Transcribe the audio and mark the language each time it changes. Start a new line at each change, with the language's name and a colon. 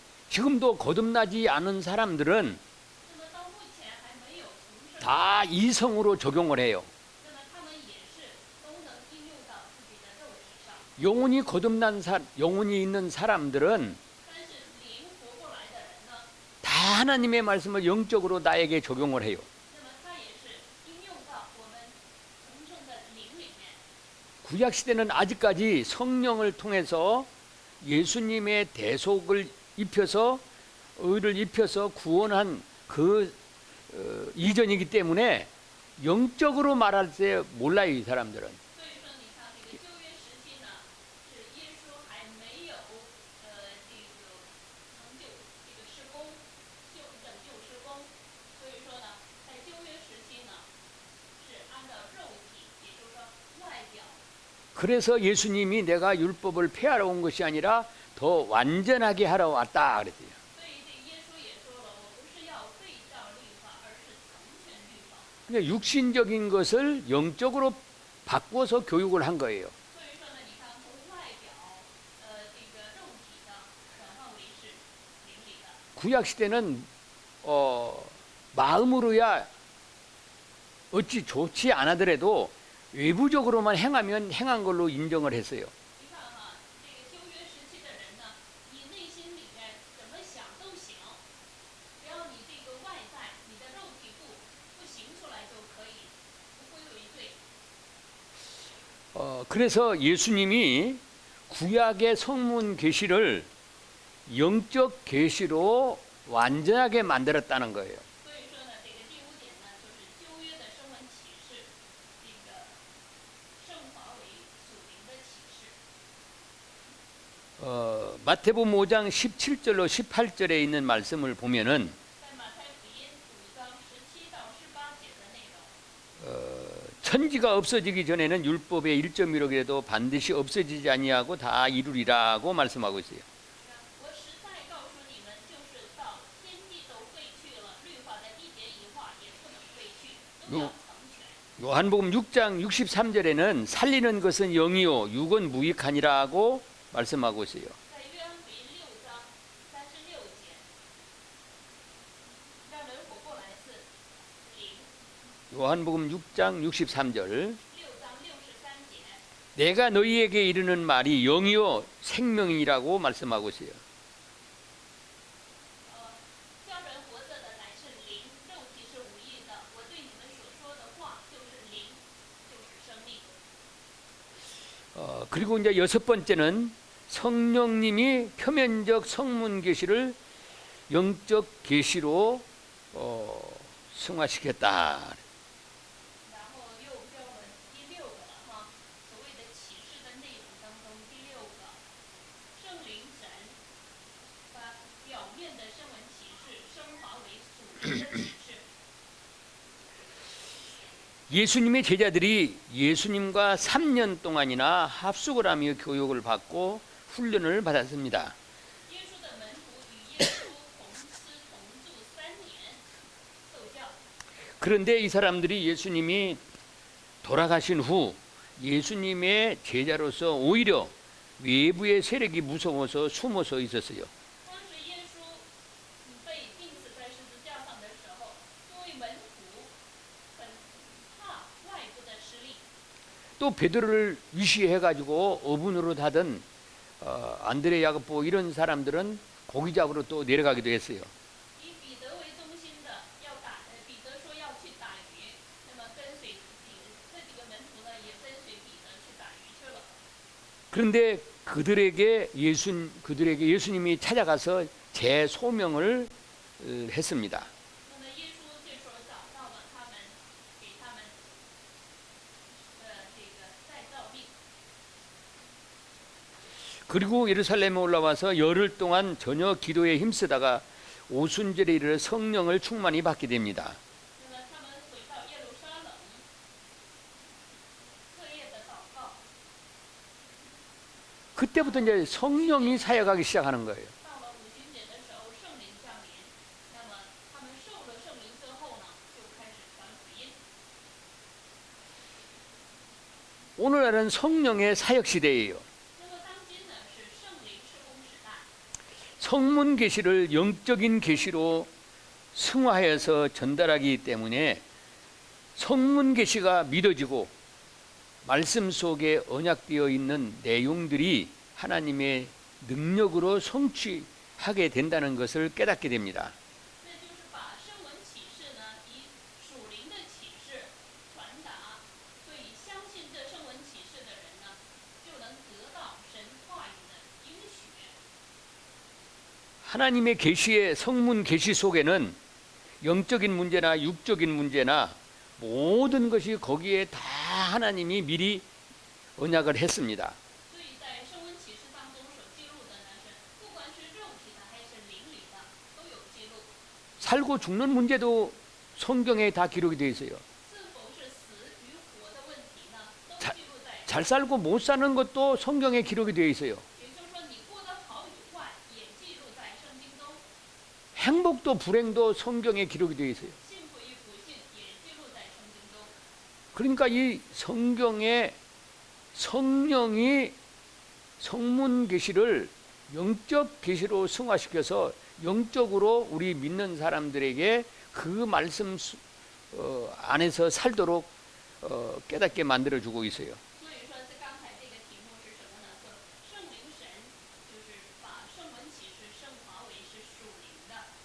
Korean: 지금도 거듭나지 않은 사람들은
Chinese: 那么到目前还没有重生，
Korean: 다 이성으로 적용을 해요.
Chinese: 那么他们也是都能应用到自己的肉体上。
Korean: 영혼이 거듭난 영혼이 있는 사람들은
Chinese: 但是灵活过来的人呢，
Korean: 다 하나님의 말씀을 영적으로 나에게 적용을 해요.
Chinese: 那么他也是应用到我们重生的灵里面。
Korean: 구약 시대는 아직까지 성령을 통해서 예수님의 대속을 입혀서 의를 입혀서 구원한 그 이전이기 때문에 영적으로 말할 때 몰라요, 이 사람들은.
Chinese: 所以说，你看这个旧约时期呢，是耶稣还没有这个成就这个施工，拯救施工。所以说呢，在旧约时期呢，是按照肉体，也就是说外表。
Korean: 그래서 예수님이 내가 율법을 폐하러 온 것이 아니라 더 완전하게 하러 왔다 그랬어요.
Chinese: 所以这耶稣也说了，我不是要废掉律法，而是成全律法。
Korean: 근데 육신적인 것을 영적으로 바꿔서 교육을 한 거예요.
Chinese: 所以说呢，你看从外表，这个肉体的转换为是灵里的。
Korean: 구약 시대는 마음으로야 어찌 좋지 않아더라도 외부적으로만 행하면 행한 걸로 인정을 했어요.
Chinese: 你看哈，这个旧约时期的人呢，你内心里面怎么想都行，只要你这个外在，你的肉体不行出来就可以，不归为罪。
Korean: 그래서 예수님이 구약의 성문 계시를 영적 계시로 완전하게 만들었다는 거예요.
Chinese: 所以说呢，这个第五点呢，就是旧约的声闻启示，这个升华为属灵的启示。
Korean: 마태복음 5장 17절로 18절에 있는 말씀을 보면은
Chinese: 在马太福音5章17到18节的内容。
Korean: 천지가 없어지기 전에는 율법의 1.1억이라도 반드시 없어지지 아니하고 다 이루리라고 말씀하고 있어요.
Chinese: 我实在告诉你们，就是到天地都废去了，律法的一点一画也不能废去，都要成全。
Korean: 요한복음 6장 63절에는 살리는 것은 영이요 육은 무익하니라고 말씀하고 있어요.
Chinese: 在约翰福音6章36节，让人活过来是灵。
Korean: 요한복음 6장 63절
Chinese: 6章63节，
Korean: 내가 너희에게 이르는 말이 영이요 생명이라고 말씀하고 있어요.
Chinese: 叫人活着的乃是灵，肉体是无益的。我对你们所说的话就是灵，就是生命。
Korean: 그리고 이제 여섯 번째는 성령님이 표면적 성문 계시를 영적 계시로 승화시켰다.
Chinese: 然后又标了第6个了哈，所谓的启示的内容当中第6个，圣灵神把表面的声闻启示升华为属灵的启示。
Korean: 예수님의 제자들이 예수님과 3년 동안이나 합숙을 하며 교육을 받고 훈련을 받았습니다.
Chinese: 耶稣的门徒与耶稣同吃同住3年，受教。
Korean: 그런데 이 사람들이 예수님이 돌아가신 후 예수님의 제자로서 오히려 외부의 세력이 무서워서 숨어서 있었어요.
Chinese: 当时耶稣被钉死在十字架上的时候，作为门徒很怕外部的势力。
Korean: 또 베드로를 위시해가지고 어분으로 닫은 안드레 야고보 이런 사람들은 고기 잡으러 또 내려가기도 했어요.
Chinese: 以彼得为中心的彼得说要去打鱼，那么跟随这几个门徒呢，也跟随彼得去打鱼去了。
Korean: 그런데 그들에게 예수님이 찾아가서 재소명을 했습니다.
Chinese: 那么耶稣这时候找到了他们，给他们这个再造命。
Korean: 그리고 예루살렘에 올라와서 열흘 동안 전혀 기도에 힘쓰다가 오순절에 이르러 성령을 충만히 받게 됩니다.
Chinese: 那么他们回到耶路撒冷，彻夜的祷告。
Korean: 그때부터 이제 성령이 사역하기 시작하는 거예요.
Chinese: 到了五旬节的时候，圣灵降临，那么他们受了圣灵之后呢，就开始传福音。
Korean: 오늘날은 성령의 사역 시대예요.
Chinese: 那么当今呢是圣灵施工时代，
Korean: 성문 계시를 영적인 계시로 승화해서 전달하기 때문에 성문 계시가 믿어지고 말씀 속에 언약되어 있는 내용들이 하나님의 능력으로 성취하게 된다는 것을 깨닫게 됩니다.
Chinese: 那就是把圣文启示呢，以属灵的启示传达，所以相信这圣文启示的人呢，就能得到神话语的应许。
Korean: 하나님의 계시의 성문 계시 속에는 영적인 문제나 육적인 문제나 모든 것이 거기에 다 하나님이 미리 언약을 했습니다.
Chinese: 所以在圣文启示当中所记录的呢，是不管是肉体的还是灵里的，都有记录。
Korean: 살고 죽는 문제도 성경에 다 기록이 되어 있어요.
Chinese: 是否是死与活的问题呢，都
Korean: 자
Chinese: 记录在。
Korean: 잘 살고 못 사는 것도 성경에 기록이 되어 있어요.
Chinese: 也就是说，你过得好与坏也记录在圣经中，
Korean: 행복도 불행도 성경에 기록이 되어 있어요.
Chinese: 幸福与不幸也记录在圣经中。
Korean: 그러니까 이 성경에 성령이 성문 계시를 영적 계시로 승화시켜서 영적으로 우리 믿는 사람들에게 그 말씀 안에서 살도록 깨닫게 만들어주고 있어요.
Chinese: 所以说，这刚才这个题目是什么呢？说圣灵神就是把圣文启示升华为是属灵的。